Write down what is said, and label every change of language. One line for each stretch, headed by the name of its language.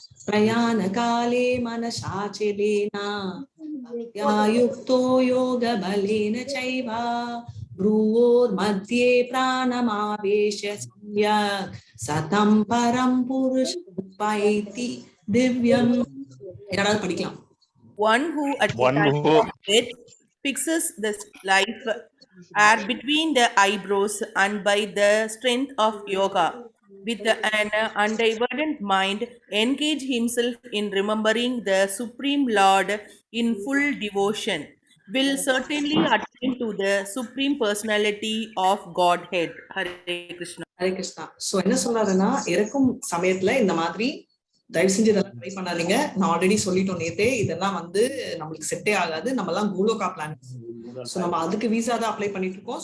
Sanskrit: பிரயாண காலே மனசாச்சலேனா யுக்தோ யோக பலேன சைவா ப்ரூவோர் மத்தியே பிராணமாவேஷ சம்யக் சதம் பரம் புருஷம் பைதி திவ்யம்.
Tamil: யாராவது படிக்கலாம்.
English: One who at the One time who of death fixes the life air between the eyebrows and by the strength of yoga with an undivided mind engage himself in remembering the Supreme Lord in full devotion will certainly attain to the Supreme Personality of Godhead. Hare Krishna.
Tamil: Hare Krishna. So என்ன சொல்றாருன்னா, இறக்கும் சமயத்துல இந்த மாதிரி தயவு செஞ்சு இதெல்லாம் try பண்ணாதீங்க. நான் ஆல்ரெடி சொல்லிட்டோம் நேத்தே, இதெல்லாம் வந்து நம்மளுக்கு செட்டே ஆகாது. நம்ம எல்லாம் கோலோகா பிளான். சோ நம்ம அதுக்கு விசா தான் அப்ளை பண்ணிட்டு இருக்கோம்.